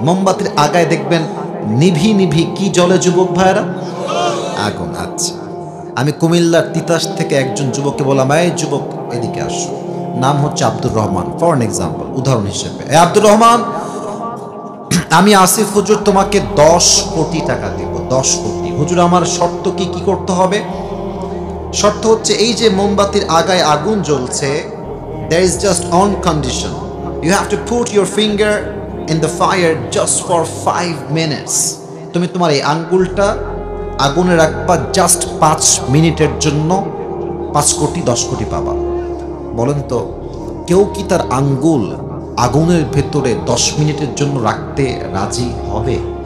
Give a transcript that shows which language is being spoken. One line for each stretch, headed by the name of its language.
Bangla: মোমবাতির আগায় দেখবেন নিভি নিভি কি জ্বলে যুবক ভাইরা? আগুন। আচ্ছা, আমি কুমিল্লার তিতাস থেকে একজন যুবককে বললাম, এই যুবক এদিকে আসো, নাম হচ্ছে Abdur Rahman,
English: for an example,
Bangla: উদাহরণ হিসেবে। আব্দুর রহমান, আমি আসিফ হুজুর তোমাকে 10 কোটি টাকা দেব। 10 কোটি। হুজুর, আমার শর্ত কি কি করতে হবে? শর্ত হচ্ছে এই যে মোমবাতির আগায় আগুন জ্বলছে,
English: there is just one condition, you have to put your finger in the fire just for 5 minutes.
Bangla: তুমি তোমার এই আঙ্গুলটা আগুনে রাখবা জাস্ট 5 মিনিটের জন্য, 5 কোটি 10 কোটি পাবা। বলেন তো কেউ কি তার আঙ্গুল আগুনের ভেতরে 10 মিনিটের জন্য রাখতে রাজি হবে?